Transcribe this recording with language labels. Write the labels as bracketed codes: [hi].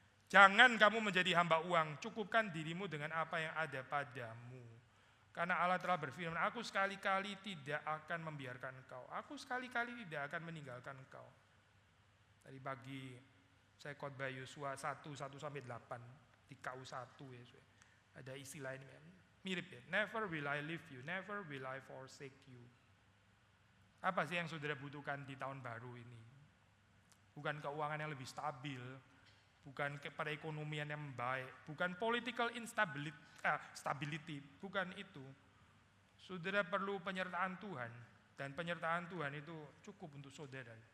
[id] Jangan kamu menjadi hamba uang, cukupkan dirimu dengan apa yang ada padamu. Karena Allah telah berfirman, aku sekali-kali tidak akan membiarkan engkau. Aku sekali-kali tidak akan meninggalkan engkau. Tadi pagi saya khotbah Yosua 1:1-8 di KU1 ya. Ada istilah ini mirip ya. [en] Never will I leave you, never will I forsake you. [id] Apa sih yang saudara butuhkan di tahun baru ini? Bukan keuangan yang lebih stabil, bukan perekonomian yang baik, bukan political stability, bukan itu. Saudara perlu penyertaan Tuhan, dan penyertaan Tuhan itu cukup untuk saudara.